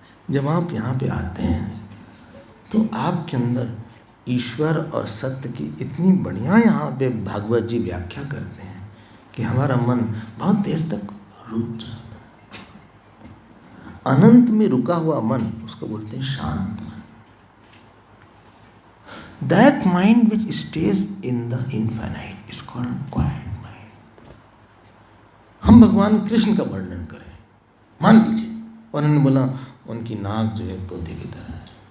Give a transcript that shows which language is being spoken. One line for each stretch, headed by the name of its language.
Hindi: जब आप यहाँ पे आते हैं, तो आपके अंदर ईश्वर और सत्य की इतनी बढ़िया यहाँ पे भागवत जी व्याख्या करते हैं कि हमारा मन बहुत देर तक रुक जाता है। अनंत में रुका हुआ मन, उसको बोलते हैं शांत मन।
English: That mind which stays in the infinite is called quiet mind.
Hindi: हम भगवान कृष्ण का वर्णन करें, मान लीजिए, और उन्होंने बोला उनकी नाक जो है तोते की तरह है,